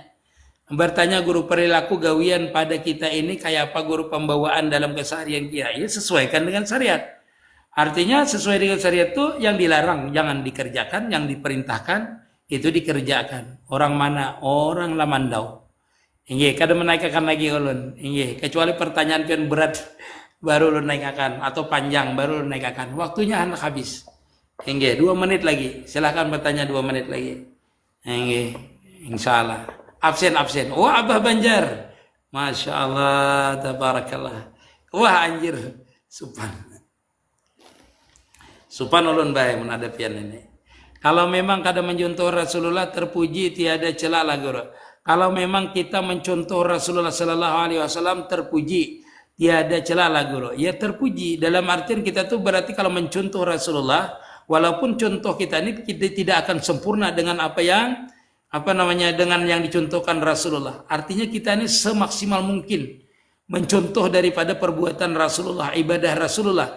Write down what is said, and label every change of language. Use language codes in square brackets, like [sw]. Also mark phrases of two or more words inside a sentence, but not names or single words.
[bjn] Bertanya guru perilaku gawian pada kita ini kayak apa guru pembawaan dalam keseharian kita? [id] Ya sesuaikan dengan syariat. Artinya sesuai dengan syariat itu yang dilarang jangan dikerjakan, yang diperintahkan itu dikerjakan. Orang mana? Orang lamandau. [bjn] Inggih, kada menaikkan lagi ulun. Inggih, kecuali pertanyaan pian berat baru ulun naikkan atau panjang baru ulun naikkan. Waktunya hendak habis. Inggih, 2 menit lagi. [id] Silakan bertanya 2 menit lagi. [bjn] Inggih, insyaallah. Absen. Wah, Abah Banjar. [ar] ما شاء الله تبارك الله. [id] Wah, anjir. [bjn] Supan ulun bae menadapian ini. Kalau memang kada mencontoh Rasulullah terpuji tiada celah lah guru. [id] Kalau memang kita mencontoh Rasulullah [ar] صلى الله عليه وسلم [id] terpuji tiada celah lah guru. Ya terpuji dalam artian kita tuh berarti kalau mencontoh Rasulullah Walaupun contoh kita ini tidak akan sempurna dengan dengan yang dicontohkan Rasulullah. Artinya kita ini semaksimal mungkin mencontoh daripada perbuatan Rasulullah, ibadah Rasulullah.